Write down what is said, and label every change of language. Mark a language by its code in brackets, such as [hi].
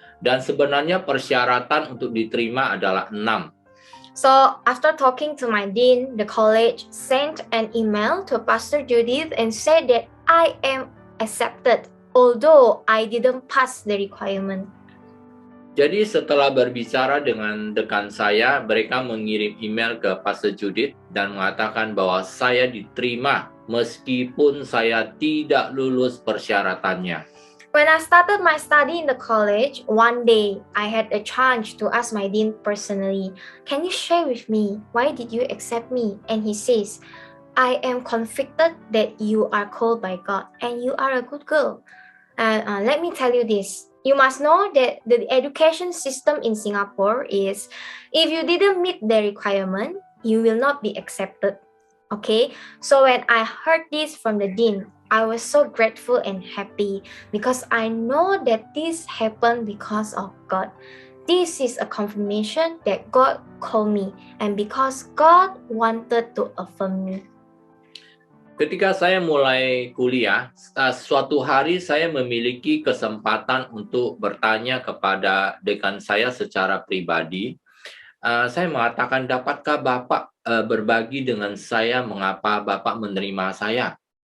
[id] Dan sebenarnya persyaratan untuk diterima adalah 6. [en] So after talking to my dean, the college sent an email to Pastor Judith and said that I am accepted, although I didn't pass the requirement. [id] Jadi setelah berbicara dengan dekan saya, mereka mengirim email ke Pastor Judith dan mengatakan bahwa saya diterima meskipun saya tidak lulus persyaratannya. [en] When I started my study in the college, one day I had a chance to ask my dean personally, "Can you share with me why did you accept me?" And he says, "I am convicted that you are called by God and you are a good girl." And let me tell you this. You must know that the education system in Singapore is, if you didn't meet the requirement, you will not be accepted. Okay? So when I heard this from the dean, I was so grateful and happy because I know that this happened because of God. This is a confirmation that God called me and because God wanted to affirm me. [id] Ketika saya mulai kuliah, suatu hari saya memiliki kesempatan untuk bertanya kepada dekan saya secara pribadi. Saya mengatakan, dapatkah Bapak berbagi dengan saya mengapa Bapak menerima saya?